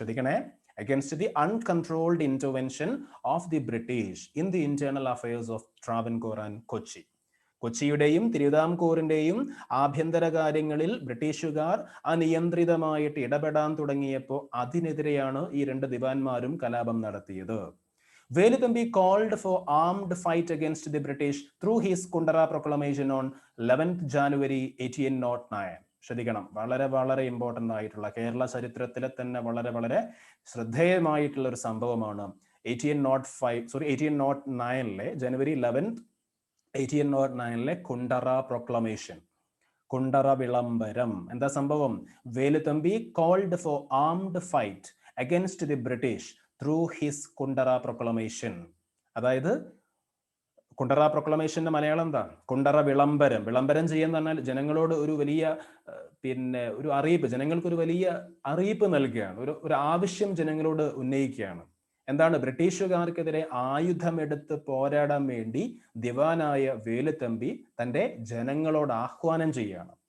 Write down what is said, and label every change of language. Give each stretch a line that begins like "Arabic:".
Malayalam: ശ്രദ്ധിക്കണേ,
English: against the uncontrolled intervention of the British in the internal affairs of Travancore and Kochi.
Malayalam: കൊച്ചിയുടെയും തിരുവിതാംകൂറിന്റെയും ആഭ്യന്തര കാര്യങ്ങളിൽ ബ്രിട്ടീഷുകാർ അനിയന്ത്രിതമായിട്ട് ഇടപെടാൻ തുടങ്ങിയപ്പോൾ അതിനെതിരെയാണ് ഈ രണ്ട് ദിവാൻമാരും കലാപം നടത്തിയത്.
English: Veluthampi called for armed fight against the British through his Kundara proclamation on 11th January 1809.
Malayalam: ശ്രദ്ധിക്കണം, വളരെ വളരെ ഇമ്പോർട്ടൻ്റ് ആയിട്ടുള്ള, കേരള ചരിത്രത്തിലെ തന്നെ വളരെ വളരെ ശ്രദ്ധേയമായിട്ടുള്ള ഒരു സംഭവമാണ് 1809 ജനുവരി 11 1809 കുണ്ടറ പ്രൊക്ലമേഷൻ, കുണ്ടറ വിളംബരം. എന്താ സംഭവം?
English: Veluthampi called for armed fight against the British through his Kundara proclamation.
Malayalam: അതായത് കുണ്ടറ പ്രൊക്ലമേഷന്റെ മലയാളം എന്താ? കുണ്ടറ വിളംബരം. വിളംബരം ചെയ്യാന്ന് പറഞ്ഞാൽ ജനങ്ങളോട് ഒരു വലിയ ഒരു അറിയിപ്പ്, ജനങ്ങൾക്ക് ഒരു വലിയ അറിയിപ്പ് നൽകുകയാണ്, ഒരു ആവശ്യം ജനങ്ങളോട് ഉന്നയിക്കുകയാണ്. എന്താണ്? ബ്രിട്ടീഷുകാർക്കെതിരെ ആയുധമെടുത്ത് പോരാടാൻ വേണ്ടി ദിവാനായ വേലുത്തമ്പി തൻ്റെ ജനങ്ങളോട് ആഹ്വാനം ചെയ്യുകയാണ്.